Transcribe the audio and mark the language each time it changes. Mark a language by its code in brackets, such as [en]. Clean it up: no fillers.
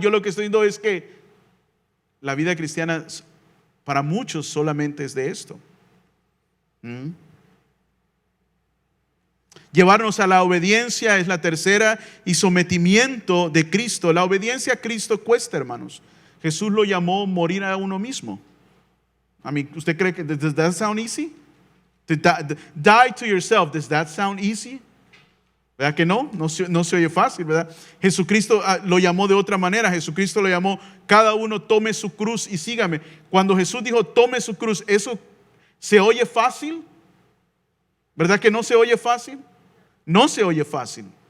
[es] Yo lo que estoy diciendo es que la vida cristiana para muchos solamente es de esto. Llevarnos a la obediencia es la tercera, y sometimiento de Cristo. La obediencia a Cristo cuesta, hermanos. Jesús lo llamó morir a uno mismo. ¿Usted cree que [en] does that sound easy? To die to yourself, does that sound easy? [es] ¿Verdad que no? No se oye fácil, ¿verdad? Jesucristo lo llamó de otra manera. Jesucristo lo llamó, cada uno tome su cruz y sígame. Cuando Jesús dijo tome su cruz, ¿eso se oye fácil? ¿Verdad que no se oye fácil? No se oye fácil.